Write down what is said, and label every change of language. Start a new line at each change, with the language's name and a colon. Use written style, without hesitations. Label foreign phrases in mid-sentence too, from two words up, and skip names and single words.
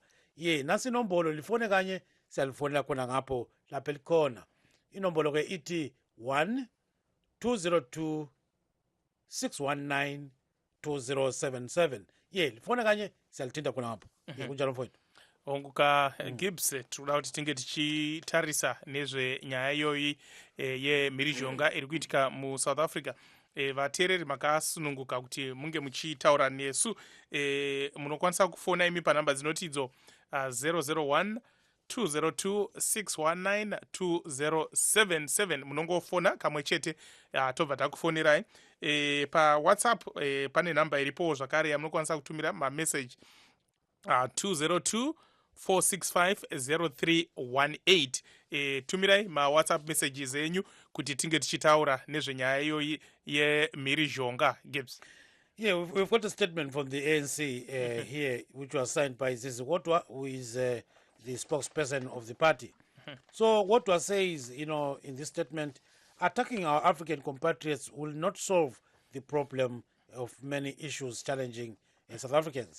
North Ndebele: Nasi inombolo lifone kanye siyalifonela khona ngapho lapha elikhona. Inombolo ke ithi 1202 619 2077. Lifone kanye siyalithinta khona ngapho. Kunjalo mfowethu.
Shona: onguka Gibbs tikuda kuti tinge tichitarisa nezvenyaya iyoyi yemhirizhonga iri kuitika muSouth Africa. Vateereri makasununguka kuti munge muchitaura nesu, munokwanisa kufona imi panhamba dzinoti idzo 001 202 619 2077. munongofona kamwe chete tobva takufonirai. PaWhatsApp pane nhamba iripo zvakare yamunokwanisa kutumira mameseji 202 465 0318. Tumirai maWhatsApp messages enyu kuti tinge tichitaura nezvenyaya iyoyi yemhirizhonga. Gibbs.
English: We've got a statement from the ANC here, which was signed by Zizi Wotwa, who is the spokesperson of the party. So Wotwa says, in this statement, attacking our African compatriots will not solve the problem of many issues challenging South Africans.